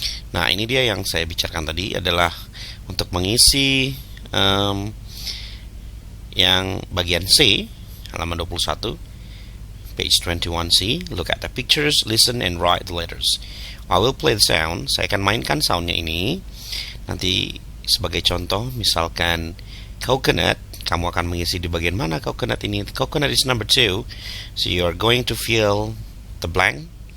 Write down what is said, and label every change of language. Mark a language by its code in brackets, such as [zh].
[id] Nah, ini dia yang saya bicarakan tadi adalah untuk mengisi yang bagian C, halaman 21, page 21C. [en] Look at the pictures, listen and write the letters. I will play the sound. [id] Saya akan mainkan soundnya ini. Nanti sebagai contoh, misalkan coconut, kamu akan mengisi di bagian mana coconut ini. [en] Coconut is number 2, so you are going to fill the blank.